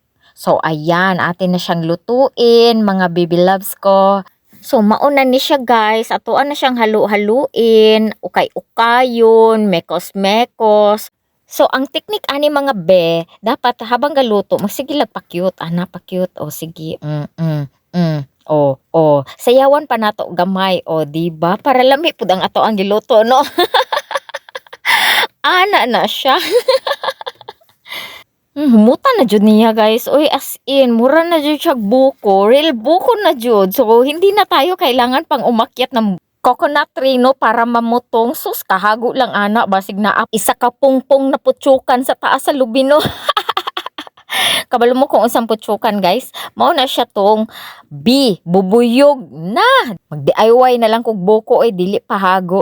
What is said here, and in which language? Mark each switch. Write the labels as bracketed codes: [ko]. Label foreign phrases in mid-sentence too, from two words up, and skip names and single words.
[tl] So, ayan, atin na siyang lutuin, mga [en] baby loves [tl] ko. [ceb] So, mauna ni siya guys. Atuan na siyang halu-haluin, ukay-ukayon, mekos-mekos. So, ang teknik ani mga be, dapat habang galuto, magsigilag pa-cute. Pa-cute. O, sige. O. Sayawan pa nato gamay. O, diba? Para lami pud ang ato ang giluto, no? Ana na siya. Humuta na jud niya guys. Oy, [en] as in, [ceb] mura na jud siya buko. Real buko na jud. So, [tl] hindi na tayo kailangan pang umakyat ng [en] coconut tree [tl] no para mamutong. [ceb] Sus, kahago lang ana. Basig na isa ka pungpong na putsukan sa taas sa lubi no. Kabalo mo kung unsang putsukan guys. Mao na siya tong bubuyog na. Mag-DIY na lang kog buko ay dili pahago.